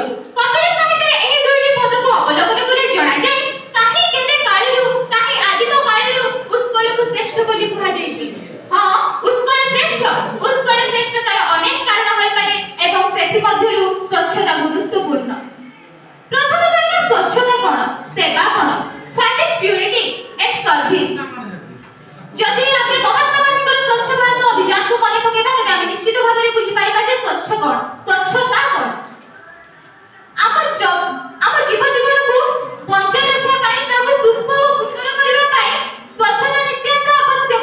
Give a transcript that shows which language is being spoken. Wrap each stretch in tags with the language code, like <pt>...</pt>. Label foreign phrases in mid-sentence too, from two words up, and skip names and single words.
<or>କପିଳ ସାହିତ୍ୟରେ ଏହି ଦୁଇଟି ପଦକୁ ଅବଲୋକନ କଲେ ଜଣାଯାଏ କାହିଁ କେତେ କାଳରୁ, କାହିଁ ଆଦିମ କାଳରୁ ଉତ୍କଳକୁ ଶ୍ରେଷ୍ଠ ବୋଲି କୁହାଯାଇଛି। ହଁ, ଉତ୍କଳ ଶ୍ରେଷ୍ଠ। ଉତ୍କଳ ଶ୍ରେଷ୍ଠତାର ଅନେକ କାରଣ ହୋଇପାରେ ଏବଂ ସେଥିମଧ୍ୟରୁ ସ୍ୱଚ୍ଛତା ଗୁରୁତ୍ୱପୂର୍ଣ୍ଣ। ପ୍ରଥମେ ଜାଣିବା ସ୍ୱଚ୍ଛତା କ'ଣ, ସେବା କ'ଣ।</or> <en>What is purity and service?</en> <or>ଯଦି ଆମେ ମହାତ୍ମା ଗାନ୍ଧୀଙ୍କର ସ୍ୱଚ୍ଛ ଭାରତ ଅଭିଯାନକୁ ମନେ ପକାଇବା ତେବେ ଆମେ ନିଶ୍ଚିତ ଭାବରେ ବୁଝିପାରିବା ଯେ ସ୍ୱଚ୍ଛ କ'ଣ, ସ୍ୱଚ୍ଛତା କ'ଣ। ଆମ ଜୀବ ଜୀବନକୁ ବଞ୍ଚାଇ ରଖିବା ପାଇଁ, ତାକୁ ସୁସ୍ଥ ଓ ସୁନ୍ଦର କରିବା ପାଇଁ ସ୍ୱଚ୍ଛତା ନିତ୍ୟାନ୍ତ ଆବଶ୍ୟକ।</or>